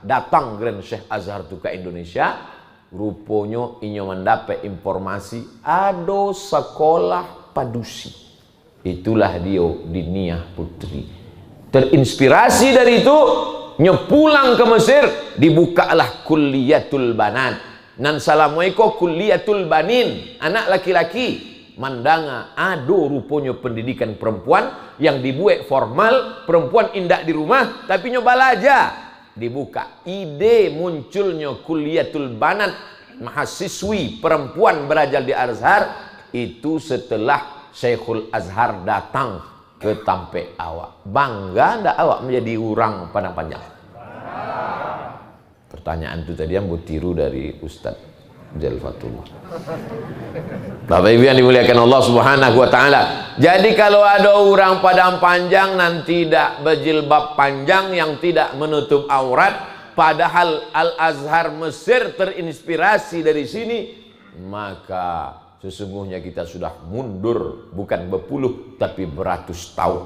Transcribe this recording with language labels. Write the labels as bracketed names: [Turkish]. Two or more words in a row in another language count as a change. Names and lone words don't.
[Indonesian] Datang Grand Syekh Azhar itu ke Indonesia. Rupanya inyo mendapat informasi ada sekolah padusi. Itulah dia Diniyah Putri. Terinspirasi dari itu, nyepulang ke Mesir, dibukalah Kulliyatul Banat. Nan salamuiko Kulliyatul Banin, anak laki-laki. Mandanga ada rupanya pendidikan perempuan yang dibuat formal, perempuan indak di rumah, tapi nyoba belajar. Dibuka ide munculnya Kulliyatul Banat, mahasiswi perempuan belajar di Azhar itu setelah Syekhul Azhar datang ke Tampek awak. Bangga ndak awak menjadi orang Padang Panjang? Pertanyaan itu tadi yang tiru dari Ustadz Jalfatullah. Bapak Ibu yang dimuliakan Allah [Arabic] سبحانه وتعالى. [Indonesian] Jadi kalau ada orang Padang Panjang nanti tidak berjilbab panjang yang tidak menutup aurat, padahal Al-Azhar Mesir terinspirasi dari sini, maka sesungguhnya kita sudah mundur bukan berpuluh tapi beratus tahun.